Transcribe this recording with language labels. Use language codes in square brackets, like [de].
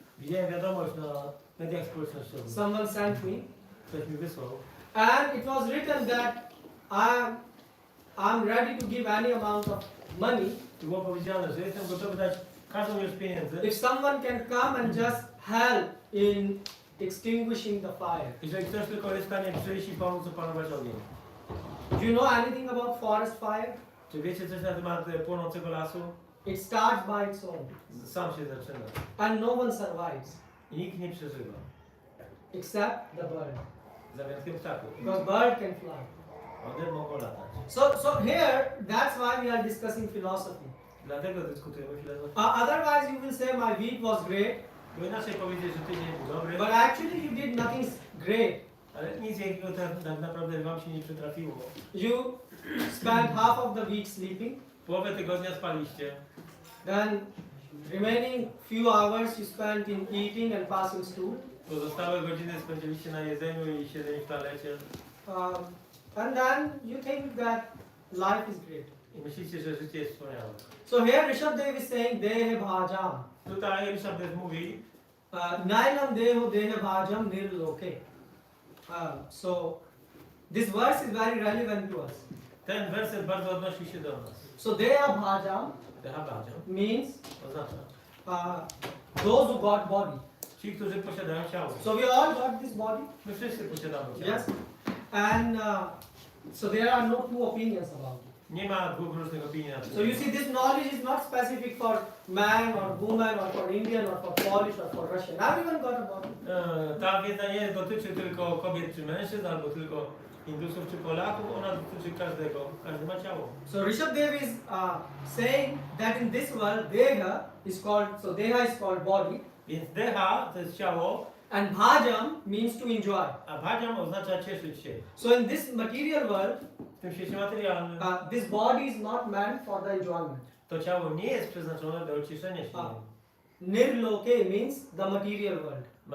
[pl] Widziałem wiadomość na mediach społecznościowych. [en] Someone sent me, [pl] Ktoś mi wysłał. [en] and it was written that I'm ready to give any amount of money [pl] Tu było powiedziane, że jestem gotowy dać każdą ilość pieniędzy, [en] if someone can come and just help in extinguishing the fire. [pl] jeżeli ktoś tylko jest w stanie przyjść i pomóc opanować ogień. [en] Do you know anything about forest fire? [pl] Czy wiecie coś na temat płonącego lasu? [en] It starts by its own, [pl] Sam się zaczyna. [en] and no one survives [pl] I nikt nie przeżywa. [en] except the bird, [pl] Za wyjątkiem ptaków. [en] because bird can fly. [pl] One mogą latać. [en] So here, that's why we are discussing philosophy. [pl] Dlatego dyskutujemy filozofię. [en] Otherwise, you will say my week was great, [pl] Bo inaczej powiedzieć, że tydzień był dobry, [en] but actually you did nothing great. [pl] ale nic jakiego tak naprawdę wam się nie przytrafiło. [en] You spent half of the week sleeping, [pl] Połowę tygodnia spaliście, [en] then remaining few hours you spent in eating and passing stool, [pl] pozostałe godziny spędziliście na jedzeniu i siedzeniu w toalecie [en] and then you think that life is great. [pl] i myślicie, że życie jest wspaniałe. [en] So here Rishabh Dev is saying [sa] Dehe Bhajam. [pl] Tutaj Ryszard też mówi, [sa] Nainam Deho Dehe Bhajam Nirloke. [en] So this verse is very relevant to us. [pl] ten werset bardzo odnosi się do nas. [sa] So Deha Bhajam Dehabadziam [en] means [pl] oznacza [en] those who got body. [pl] ci, którzy posiadają ciało. [en] So we all got this body. [pl] My wszyscy posiadamy ciało. [en] Yes. And so there are no two opinions about it. [pl] Nie ma dwóch różnych opinii na ten [en] So you [pl] temat. [en] see, this knowledge is not specific for man or woman or for Indian or for Polish or for Russian. Everyone got a body. [pl] Ta wiedza nie dotyczy tylko kobiet czy mężczyzn, albo tylko Hindusów czy Polaków, ona dotyczy każdego. Każdy ma ciało. [en] So Rishabh Dev is saying that in this world, Deha is called, so Deha is called body, [pl] Więc deha to jest ciało, [en] and Bhajam means to enjoy. [pl] a bhadziam oznacza cieszyć się. [en] So in this material world, [pl] W tym świecie materialnym [en] this body is not meant for the enjoyment. [pl] to ciało nie jest przeznaczone do cieszenia się. [en] Nirloke means the material world.